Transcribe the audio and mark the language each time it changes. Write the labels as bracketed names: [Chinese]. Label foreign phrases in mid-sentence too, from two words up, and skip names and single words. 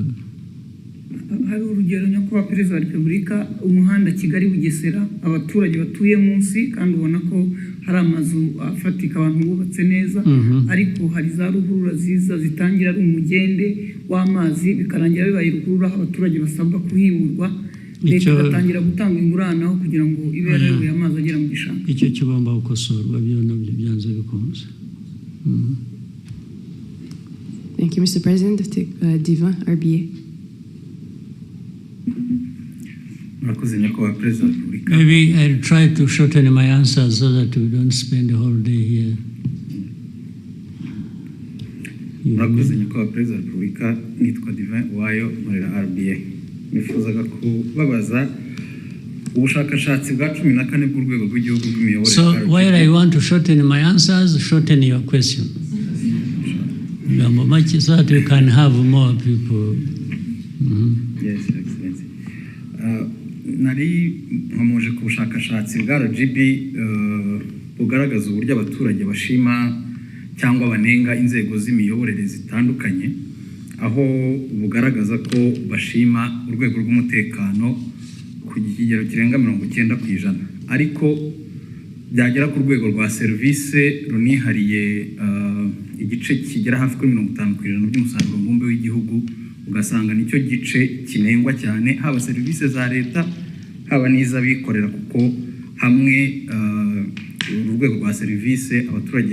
[Kinyarwanda] Hari urugero nyakubahwa Perezida wa Repubulika, umuhanda Kigali Bugesera, abaturage batuye munsi kandi ubona ko hari amazu afatika abantu bubatse neza, ariko hari za ruhurura ziza zitangira ari umugende w'amazi bikarangira bibaye ruhurura, abaturage basabwa kuhimurwa, leta igatangira gutanga ingurane kugira ngo ibe yareruye amazi agera mu gishanga. Icyo kigomba gukosorwa, byo nabyo byanze bikunze. [English] Thank you, Mr. President. Diva, RBA. Maybe I'll try to shorten my answer so that we don't spend the whole day here. [Kinyarwanda] Murakoze nyakubahwa Perezida wa Repubulika, nitwa Divin Uwayo nkorera RBA. Nifuzaga kubabaza ubushakashatsi bwa 14 bw'urwego rw'igihugu rw'imiyoborere. [English] So while I want to shorten my answers, shorten your question. So that we can have more people. Yes, Excellency. [Kinyarwanda] Nari nkomoje ku bushakashatsi bwa RGB bugaragaza uburyo abaturage bashima cyangwa banenga inzego z'imiyoborere zitandukanye, aho bugaragaza ko bashima urwego rw'umutekano ku kigero kirenga 90%, ariko byagera ku rwego rwa service runihariye igice kigera hafi kuri 50% by'umusaruro mbumbe w'igihugu, ugasanga nicyo gice kinengwa cyane, haba service za leta haba n'iz'abikorera, kuko hamwe urwego rwa service abaturage